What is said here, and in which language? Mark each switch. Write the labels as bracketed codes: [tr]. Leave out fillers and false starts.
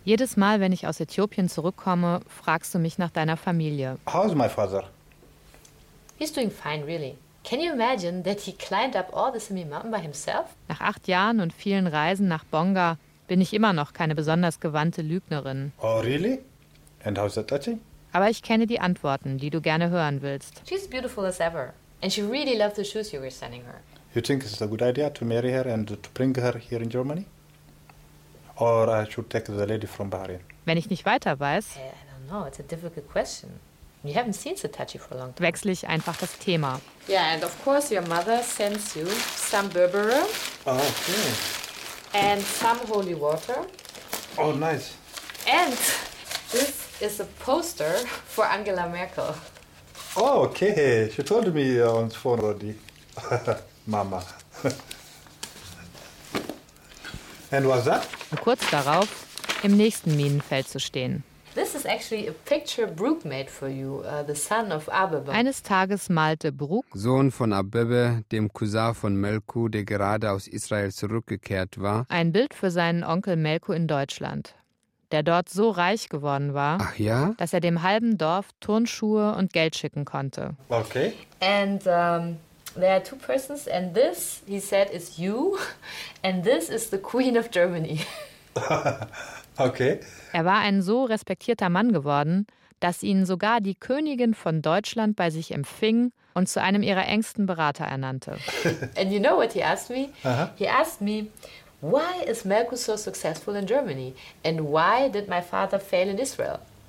[de] jedes mal wenn ich aus äthiopien zurückkomme fragst du mich nach deiner familie [en] how is my father he's doing fine really can you imagine that he climbed up all the simi mountain by himself [de] nach 8 jahren und vielen reisen nach bonga bin ich immer noch keine besonders gewandte Lügnerin. [en] Oh, really? And how's that touching? [de] Aber ich kenne die Antworten, die du gerne hören willst. [en] She's beautiful as ever. And she really loved the shoes you were sending her. You think it's a good idea to marry her and to bring her here in Germany? Or I should take the lady from Bahrain? [de] Wenn ich nicht weiter weiß... [en] I don't know, it's a difficult question. You haven't seen Satachi for a long time. [de] Wechsle ich einfach das Thema. [en] Yeah, and of course your mother sends you some Berbere. Oh, okay. And some holy water. Oh, nice. And this is a poster for Angela Merkel. Oh, okay. She told me on the phone already. Mama. And what's that? [de] Und kurz darauf, im nächsten Minenfeld zu stehen. [en] This is actually a picture Brooke made for you, the son of Abebe. [de] Eines Tages malte Brooke, Sohn von Abebe, dem Cousin von Melku, der gerade aus Israel zurückgekehrt war, ein Bild für seinen Onkel Melku in Deutschland, der dort so reich geworden war, ach ja? Dass er dem halben Dorf Turnschuhe und Geld schicken konnte. [en] Okay. And there are two persons, and this, he said, is you, and this is the Queen of Germany. Okay. [de] Er war ein so respektierter Mann geworden, dass ihn sogar die Königin von Deutschland bei sich empfing und zu einem ihrer engsten Berater ernannte. [en] And you know what he asked me? Uh-huh. He asked me, why is Melku so successful in Germany? And why did my father fail in Israel?